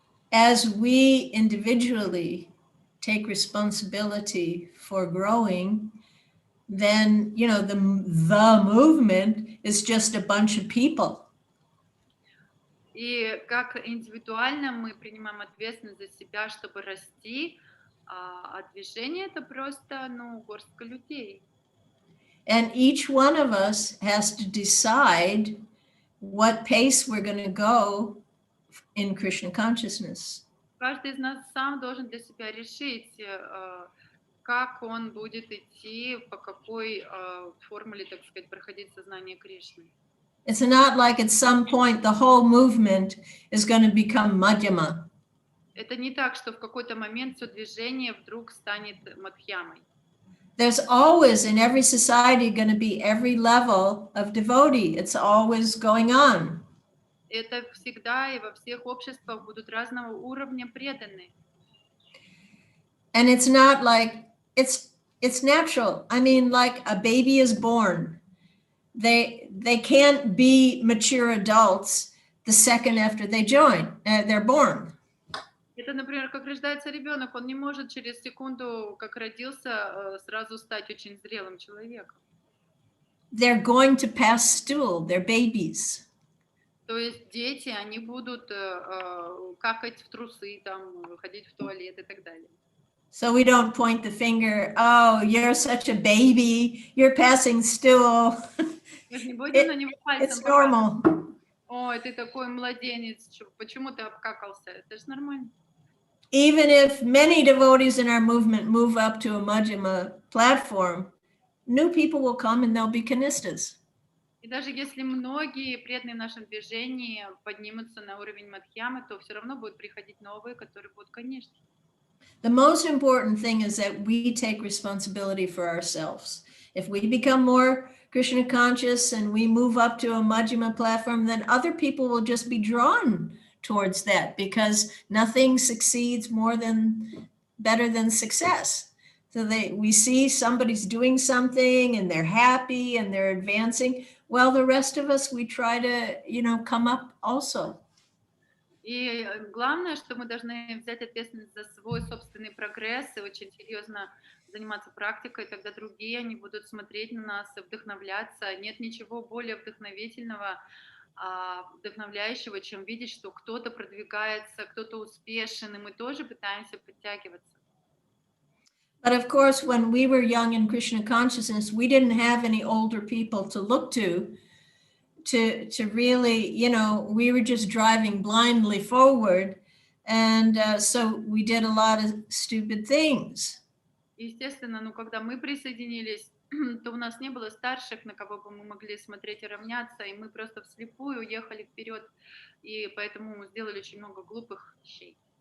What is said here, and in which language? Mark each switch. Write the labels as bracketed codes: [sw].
[en] As we individually take responsibility for growing, then, you know, the movement is just a bunch of people. [ru] И как индивидуально мы принимаем ответственность за себя, чтобы расти, а движение это просто, ну, горстка людей. [en] And each one of us has to decide what pace we're going to go in Krishna consciousness. [ru] Каждый из нас сам должен для себя решить, как он будет идти, по какой формуле, так сказать, проходить сознание Кришны. [en] It's not like at some point the whole movement is going to become madhyama. [ru] Это не так, что в какой-то момент все движение вдруг станет мадхьямой. [en] There's always in every society going to be every level of devotee. It's always going on. [ru] Это всегда и во всех обществах будут разного уровня преданные. [en] And it's not like it's natural. I mean, like a baby is born. They can't be mature adults the second after they they're born. [ru] Это, например, как рождается ребенок, он не может через секунду, как родился, сразу стать очень зрелым человеком. [en] They're going to pass stool. They're babies. [ru] То есть дети, они будут какать в трусы, там, ходить в туалет и так далее. [en] So we don't point the finger, oh, you're such a baby, you're passing stool. [ru] Мы же не будем на него пальцем [en] It's normal. [ru] ой, ты такой младенец, почему ты обкакался? Это же нормально. [en] Even if many devotees in our movement move up to a Majjhima platform, new people will come and they'll be kanistas. [ru] И даже если многие преданные в нашем движении поднимутся на уровень мадхьямы, то все равно будут приходить новые, которые будут, конечно. [en] The most important thing is that we take responsibility for ourselves. If we become more Krishna conscious and we move up to a Majjhima platform, then other people will just be drawn towards that because nothing succeeds better than success. So we see somebody's doing something and they're happy and they're advancing. Well, the rest of us, we try to, come up also. [ru] И главное, что мы должны взять ответственность за свой собственный прогресс и очень серьезно заниматься практикой, тогда другие, они будут смотреть на нас и вдохновляться. Нет ничего более вдохновительного, вдохновляющего, чем видеть, что кто-то продвигается, кто-то успешен, и мы тоже пытаемся подтягиваться. [en] But of course, when we were young in Krishna consciousness, we didn't have any older people to look to really, we were just driving blindly forward. And so we did a lot of stupid things. [ru] Естественно, когда мы присоединились, то у нас не было старших, на кого бы мы могли смотреть и равняться, и мы просто вслепую уехали вперед, и поэтому сделали очень много глупых вещей.